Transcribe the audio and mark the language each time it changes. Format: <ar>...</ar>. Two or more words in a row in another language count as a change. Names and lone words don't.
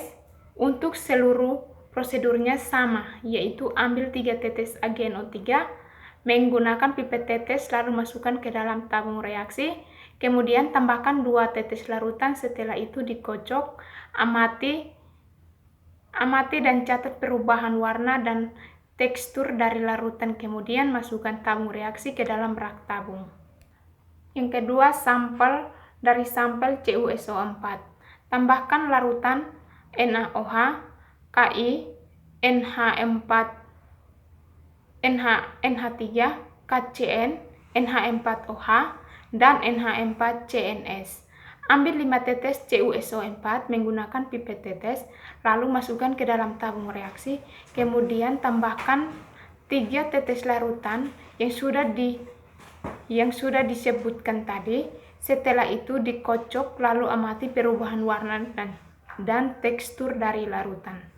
<id>Untuk seluruh prosedurnya sama, yaitu ambil 3 tetes AgNO3 menggunakan pipet tetes, lalu masukkan ke dalam tabung reaksi, kemudian tambahkan 2 tetes larutan, setelah itu dikocok, amati dan catat perubahan warna dan tekstur dari larutan, kemudian masukkan tabung reaksi ke dalam rak tabung. Yang kedua, dari sampel CuSO4. Tambahkan larutan NaOH, Ki, NH3, KCN, NH4OH, dan NH4CNS. Ambil 5 tetes CuSO4 menggunakan pipet tetes, lalu masukkan ke dalam tabung reaksi, kemudian tambahkan 3 tetes larutan yang sudah disebutkan tadi. Setelah itu dikocok, lalu amati perubahan warna dan tekstur dari larutan.</id>